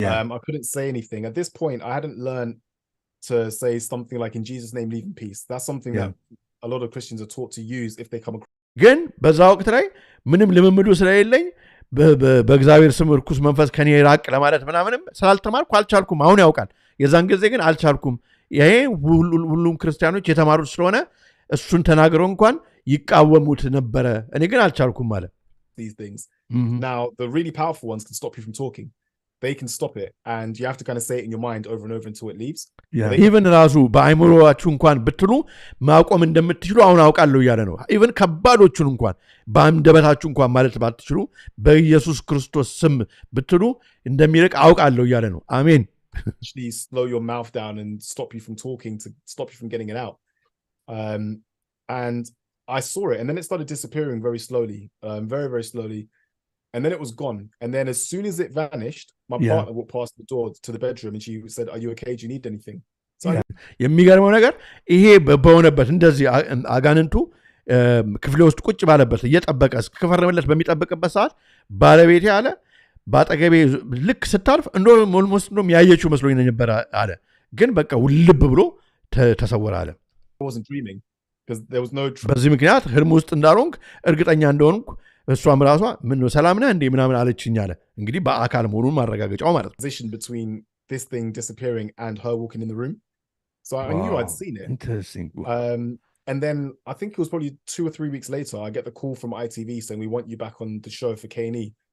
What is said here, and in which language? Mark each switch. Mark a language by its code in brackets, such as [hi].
[en] I couldn't say anything at this point. I hadn't learned to say something like in Jesus name leave in peace. That's something that a lot of Christians are taught to use if they come across. [am] ግን በዛ ወቅት ላይ ምንም ልምምዱ ስለሌለኝ በእግዚአብሔር ስም ርኩስ መንፈስ ከኔ ራቅ ለማለት ምናምንም ስላልተማርኩ አልቻልኩም። አሁን ያውቃል። የዛን ጊዜ ግን አልቻልኩም። ይሄ ሁሉም ክርስቲያኖች የተማሩት ስለሆነ እሱን ተናግረው እንኳን ይቃወሙት ነበረ። እኔ ግን አልቻልኩም ማለት [en] these things. Now the really powerful ones can stop you from talking. They can stop it and you have to kind of say it in your mind over and over until it leaves. [am] Even ራሱ በአይምሮአችሁ እንኳን ብትሉ ማቆም እንደምትችሉ አሁን አውቃለሁ እያለ ነው። ኢቨን ከባዶቹን እንኳን በአንደበታችሁ እንኳን ማለት ባትችሉ በኢየሱስ ክርስቶስ ስም ብትሉ እንደሚርቅ አውቃለሁ እያለ ነው። አሜን። [en] Actually slow your mouth down and stop you from talking, to stop you from getting it out. And I saw it and then it started disappearing very slowly, very, very slowly. And then it was gone. And then as soon as it vanished, my partner walked past the door to the bedroom and she said, "Are you okay? Do you need anything?" So [am] የሚገርመው ነገር ይሄ በሆነበት እንደዚህ አጋንንቱ ክፍሌ ውስጥ ቁጭ ባለበት እየጠበቀ እስከፈረመለት በሚጠብቅበት ሰዓት ባለቤቴ አለ ባጠገቤ ልክ ስታልፍ እንደውም ኦልሞስት እንደውም ያየችው መስሎኝ ነበር አለ። ግን በቃ ውልብ ብሎ ተሰወረ አለ። [en] I wasn't dreaming because there was no [am] በዚህ ምክንያት ህልም ውስጥ እንዳልሆንክ እርግጠኛ እንደሆንኩ እሷም ራሷ ምን ነው ሰላም ነህ እንዴ ምናምን አለችኝ አለ። እንግዲህ በአካል መሆኑን ማረጋገጫው ማለት ነው። [en] Position between this thing disappearing and her walking in the room. So I knew I'd seen it. Interesting. And then I think it was probably 2 or 3 weeks later I get the call from ITV saying we want you back on the show for K&E.